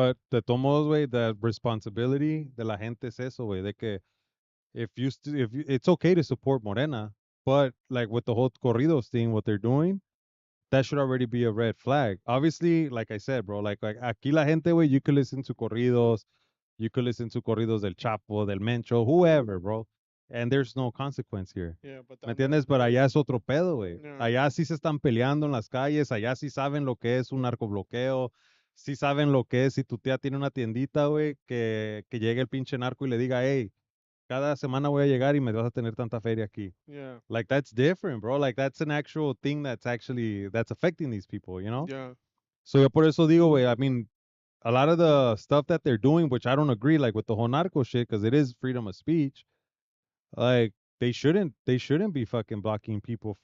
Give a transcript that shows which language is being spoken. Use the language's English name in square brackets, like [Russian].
[Spanish] de todos modos, güey, [English] the responsibility [Spanish] de la gente es eso, güey, de que [English] if you, it's okay to support Morena, but like with the whole corridos thing, what they're doing, that should already be a red flag. Obviously, like I said, bro, like [Spanish] aquí la gente, güey, [English] you could listen to corridos, you could listen to corridos del Chapo, del Mencho, whoever, bro, and there's no consequence here. Yeah, but [Spanish] ¿Me entiendes? Pero allá es otro pedo, güey. [English] yeah, [Spanish] Allá sí se están peleando en las calles, allá sí saben lo que es un narcobloqueo, sí saben lo que es si tu tía tiene una tiendita, güey, que llegue el pinche narco y le diga, hey, cada semana voy a llegar y me vas a tener tanta feria aquí. [English] yeah, Like that's different, bro. Like that's an actual thing that's affecting these people, you know? yeah, So [Spanish] yo por eso digo, güey, [English] I mean, a lot of the stuff that they're doing, which I don't agree, like with the whole narco shit, because it is freedom of speech, like they shouldn't be fucking blocking people